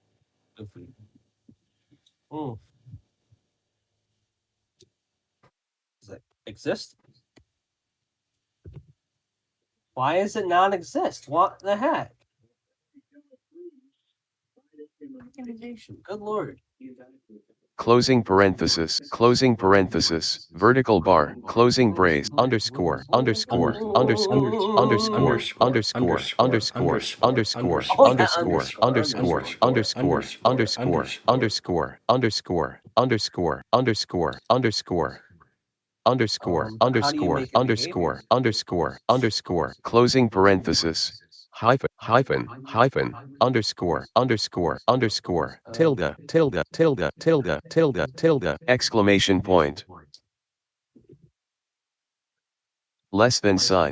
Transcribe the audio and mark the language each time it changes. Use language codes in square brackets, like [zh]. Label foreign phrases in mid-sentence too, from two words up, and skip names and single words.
[en] Does it exist? Why does it not exist? What the heck? organization. Good lord. Closing parenthesis, vertical bar, closing brace, underscore, underscore, underscore, underscore, underscore, underscore, underscore, underscore, underscore, underscore, underscore, underscore, underscore, underscore, underscore, underscore, underscore, How do you underscore, make a underscore, behavior? underscore, underscore, closing parenthesis, hyphen, hyphen, hyphen, underscore, underscore, underscore, tilde, tilde, tilde, tilde, tilde, tilde, exclamation point. Less than sign,